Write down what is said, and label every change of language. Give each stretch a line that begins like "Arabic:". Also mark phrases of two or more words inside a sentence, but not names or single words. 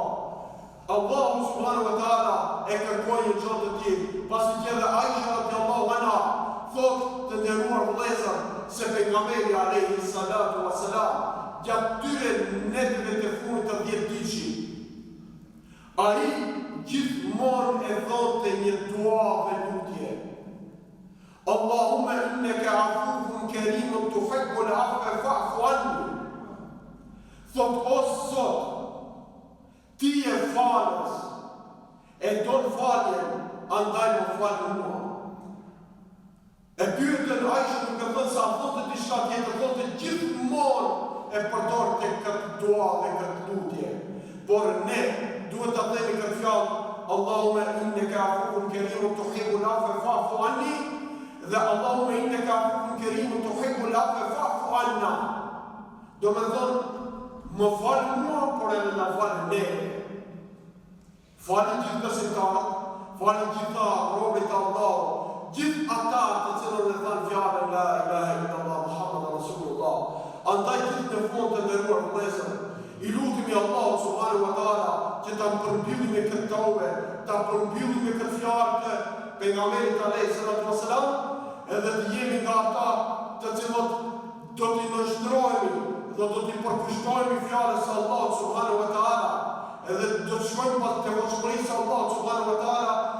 Arabic: الله سبحانه وتعالى
Albanian: e kërkoi një gjë të tillë, pasi që edhe Aisha
Arabic: رضي الله عنها
Albanian: thotë të nderuar vëllezër se pejgamberi
Arabic: عليه الصلاة والسلام
Albanian: gjatë tyre netëve të fundit të 10 ditësh, ai gjithmonë e thotë një dua dhe lutje.
Arabic: اللهم إنك عفو كريم تحب العفو فاعف عني.
Albanian: Thot o Zot, ti je falës, e don faljen, andaj më falë mua. E pyetën Aisha nuk e thënë sa thotë diçka tjetër, thotë gjithmonë e përdor të këtë dua dhe këtë lutje. Por ne duhet të themi këtë fjalë:
Arabic: اللهم إنك عفو كريم تحب العفو فاعف عني, dhe اللهم إنك عفو كريم تحب العفو فاعف عنا.
Albanian: Do të thonë, më falë mua, por edhe na falë ne. Falë gjithë besimtarët, falë gjithë robët e Allahut, gjithë ata të cilët e thanë fjalën
Arabic: لا إله إلا الله محمد رسول الله.
Albanian: Andaj gjithë në fund të nderuar vëllezër, i lutemi
Arabic: الله سبحانه وتعالى
Albanian: që ta përmbyllim me këtë tauba, ta përmbyllim me këtë fjalë të pejgamberit
Arabic: عليه الصلاة والسلام,
Albanian: edhe të jemi nga ata të cilët do t'i nështrojmë dhe do t'i përkushtojmë fjalës së Allahut
Arabic: سبحانه وتعالى,
Albanian: edhe do të shkojmë pas te vështërisë së Allahut
Arabic: سبحانه وتعالى